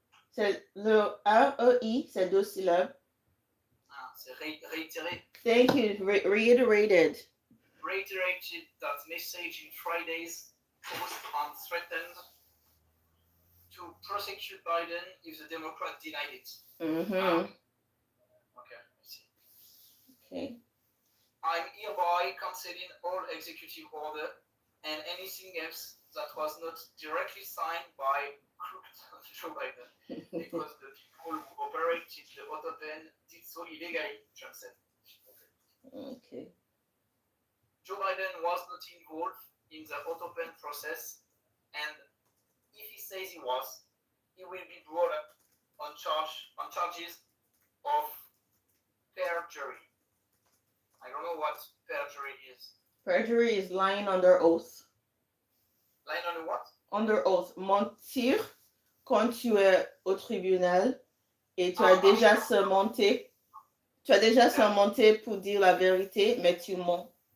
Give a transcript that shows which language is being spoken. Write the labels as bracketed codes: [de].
[fr] C'est le REI, c'est deux syllabes. C'est réitéré. [en] Thank you. Reiterated. Reiterated that message in Friday's post and threatened to prosecute Biden if the Democrats denied it. Okay, I see. Okay. I'm hereby cancelling all executive order and anything else that was not directly signed by crooked Joe Biden because the people who operated the autopen did so illegally, Trump said. Okay. Joe Biden was not involved in the autopen process, and if he says he was, he will be brought up on charges of perjury. I don't know what perjury is. Perjury is lying under oath. Lying under what? Under oath. [fr] Mentir quand tu es au tribunal et tu as déjà surmonté. Tu as déjà surmonté pour dire la vérité, mais tu mens.